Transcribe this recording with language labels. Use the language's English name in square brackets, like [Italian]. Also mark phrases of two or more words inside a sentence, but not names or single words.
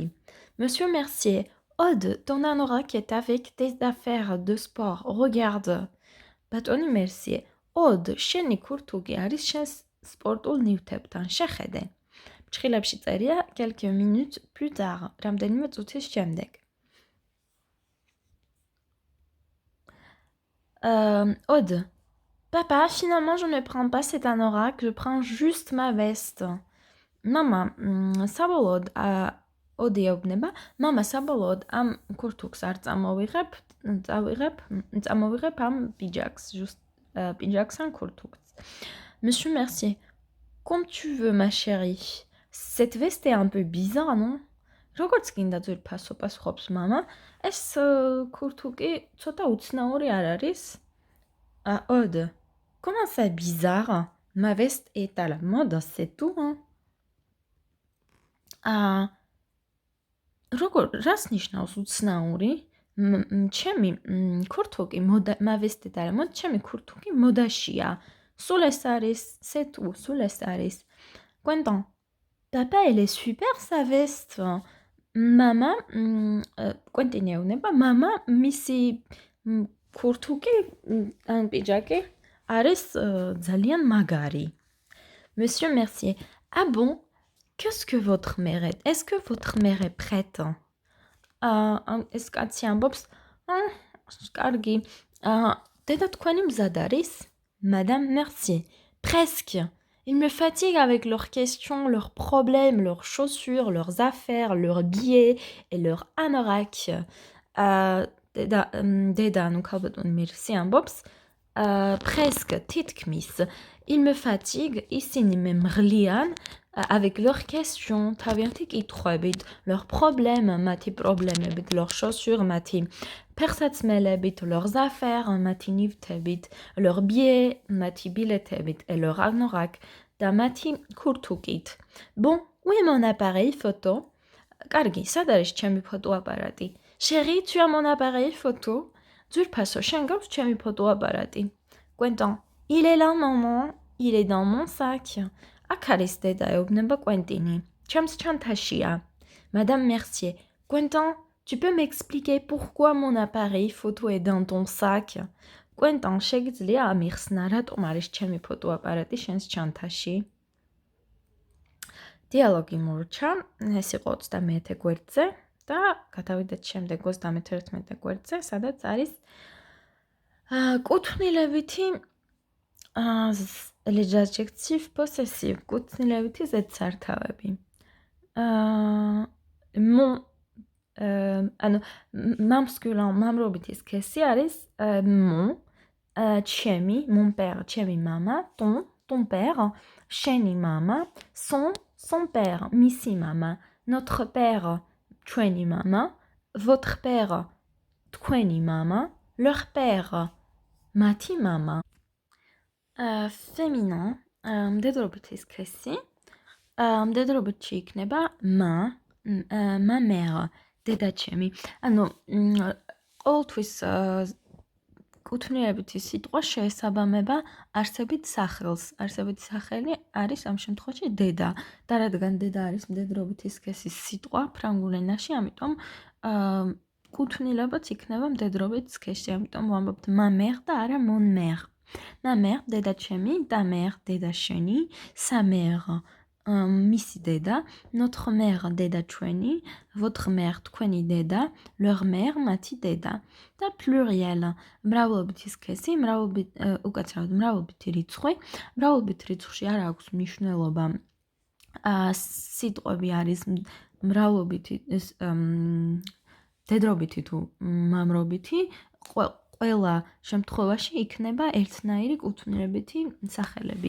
[French] Monsieur Mercier. Aude, ton anorak est avec tes affaires de sport. [Georgian] Regarde. ბატონი Mercier. Aude, შენი ქურთუგი არის შენს სპორტულ ნივთებთან, შეხედე. ფრჩხილებში წერია [French] quelques minutes plus tard, [Georgian] რამდენიმე წუთის შემდეგ. [French] Aude. Papa, finalement je ne prends pas cet anorak, je prends juste ma veste. [Georgian] Mama, საბოლოოდ Aude ეუბნება, მამა საბოლოოდ ამ ქურთუგს არ წამოვიღებ ამ პიჯაკს, just Pinjax un kurtuks. [French] Monsieur Mercier. Comme tu veux, ma chérie. Cette veste est un peu bizarre, non? [Georgian] Როგორც გინდა ძვირფასო პასუხობს მამა, ეს ქურთუკი ცოტა უცნაური არ არის? [French] Aude. Comment ça bizarre? Ma veste est à la mode, c'est tout, hein? [Georgian] რას ნიშნავს უცნაური? ჩემი ქურთუკი [French] ma veste est à la mode, [Georgian] ჩემი ქურთუკი მოდაშია. [French] Sous les saris, c'est tout, sous les saris. Quentin. Papa, elle est super sa veste. [Georgian] Maman, Quentin ეუბნება, მამა მისი ქურთუკი ან პიჯაკი არის ძალიან მაგარი. [French] Monsieur Mercier. Ah bon? qu'est-ce que votre mère est? Est-ce que votre mère est prête? ეს კაცი ამბობს, კარგი, დედა თქვენი მზად არის? Madame Mercier. Presque. Ils me fatiguent avec leurs questions, leurs problèmes, leurs chaussures, leurs affaires, leurs billets et leurs anoraks. [Georgian] დედა, ну ქალბატონი მერსი ამბობს, presque, თითქმის. [French] Ils me fatiguent, [Georgian] ისინი მე მღლიან, [French] avec leurs questions, [Georgian] თავიანთი კითხვებით, [French] leurs problèmes, [Georgian] მათი პრობლემებით, [French] leurs chaussures, [Georgian] მათი ფეხსაცმელებით, [French] leurs affaires, [Georgian] მათი ნივთებით, [French] leurs billets, [Georgian] მათი ბილეთებით, [French] et leurs anoraks, [Georgian] და მათი ქურთუკით. [French] Bon, où est mon appareil photo? [Georgian] კარგი, სად არის ჩემი ფოტოაპარატი? [French] Chérie, tu as mon appareil photo? [Georgian] ძვირფასო, შენ გაქვს ჩემი ფოტოაპარატი? [French] Quentin, il est là, maman, il est dans mon sac. [Georgian] აქ არის დედა, ეუბნება კვენტინი. ჩემს ჩანთაშია. [French] Madame Mercier. Quentin, tu peux m'expliquer pourquoi mon appareil photo est dans ton sac? [Georgian] Quentin, შეგიძლია ამიხსნა, რატომ არის ჩემი ფოტოაპარატი შენს ჩანთაში? დიალოგი მორჩა, ეს იყო 21 გვერდზე და გადავიდეთ შემდეგ 31 გვერდზე, სადაც არის კუთვნილებითი [French] les adjectifs possessifs, [Georgian] კუთვნილებითი ზედსართავები. Mon ანუ masculin მამრობითი სქესი არის mon, ჩემი, [French] mon père, [Georgian] ჩემი მამა, [French] ton père, [Georgian] შენი მამა, [French] son père, [Georgian] მისი მამა, [French] notre père, [Georgian] ჩვენი მამა, [French] votre père, [Georgian] თქვენი მამა, [French] leur père, [Georgian] მათი მამა. Féminin, მდედრობითი სქესი, მდედრობითში იქნება [French] ma mère, [Georgian] დედაჩემი. ანუ ყოველთვის კუთვნილებითი სიტყვა შეესაბამება არსებით სახელს. არსებითი სახელი არის ამ შემთხვევაში დედა. და რადგან დედა არის მდედრობითი სქესის სიტყვა ფრანგულ ენაში, ამიტომ კუთვნილებაც იქნება მდედრობით სქესში. ამიტომ ვამბობთ [French] ma mère [Georgian] და არა [French] mon mère. Ma mère, [Georgian] დედა ჩემი, [French] ta mère, [Georgian] დედა შენი, [French] sa mère, [Georgian] მისი დედა, [French] notre mère, [Georgian] დედა ჩვენი, [French] votre mère, [Georgian] თქვენი დედა, [French] leur mère, [Georgian] მათი დედა. და pluriel, მრავლობითი სქესი, უკაცრავად მრავლობითი რიცხვი. მრავლობით რიცხვში არ აქვს მნიშვნელობა. სიტყვები არის მრავლობითი, დედრობითი თუ მამრობითი, ყველა შემთხვევაში იქნება ერთნაირი კუთვნილებითი სახელები.